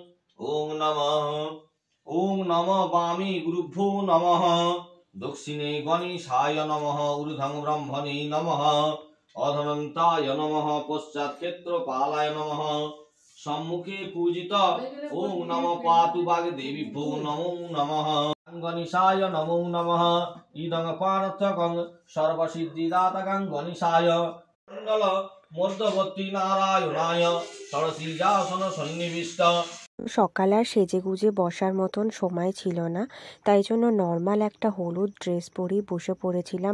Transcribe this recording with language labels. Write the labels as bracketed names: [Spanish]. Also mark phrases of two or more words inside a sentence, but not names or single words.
[Sanskrit] ওং নমঃ বামী গুরুভ্যো নমঃ, দক্ষিণে গণেশায় নমঃ, ঊর্ধ্বং ব্রহ্মণে নমঃ, অধনন্তায় নমঃ, পশ্চাৎ ক্ষেত্রপালায় নমঃ, সম্মুখে পূজিত ওং নমঃ পাতু বাগদেবীভ্যো নমো নমঃ, গণেশায় নমো নমঃ, ইদং পার্থকং সর্বসিদ্ধিদাতাকং গণেশায় মণ্ডল মধ্যবর্তী নারায়ণায় ষড়শীর্ষাসন সন্নিবিষ্ট। [Bangla] সকাল আর সেজেগুজে বসার মতন সময় ছিল না, তাই জন্য নর্মাল একটা হলুদ ড্রেস পরেই বসে পড়েছিলাম।